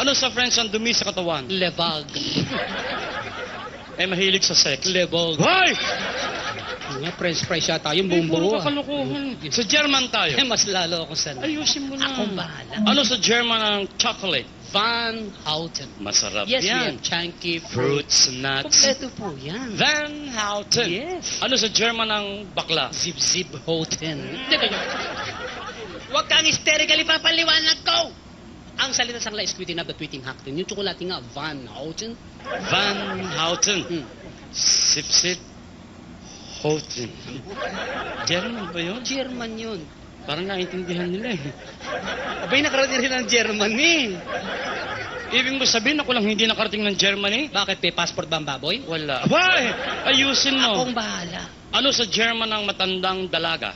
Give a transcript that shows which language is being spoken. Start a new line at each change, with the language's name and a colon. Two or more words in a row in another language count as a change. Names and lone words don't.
Filipino: Ano sa French ang dumi sa katawan?
French: Le vague.
Filipino: Eh, mahilig sa sex. Level. Hoy! Nga,
English: French fries
Filipino: yata yung buong Puro buo. ka kalokohan. Sa German tayo. Eh, mas lalo ako sa Ayusin mo na. Akong bahala. Ano sa German ang chocolate? Van Houten. Masarap
English: Yes, we
Filipino: yan.
English: have chunky Fruits, nuts.
Filipino: Kompleto po yan. Van Houten.
English: Yes.
Filipino: Ano sa German ang bakla? Zip Zip Houten. Huwag kang hysterically papaliwanag ko! Ang salita sa kanila is
English: tweeting up the tweeting Houten.
Filipino: Yung tsokolate nga, Van Houten. Van Houten. Hmm. Sip sip. Houten. German ba yun? German yun. Parang naintindihan nila eh. Abay, nakarating rin ng Germany. Ibig mo sabihin ako lang hindi nakarating ng Germany? Bakit? May passport ba ang baboy? Wala. Hoy! Ayusin mo. Akong bahala. Ano sa German ang matandang dalaga?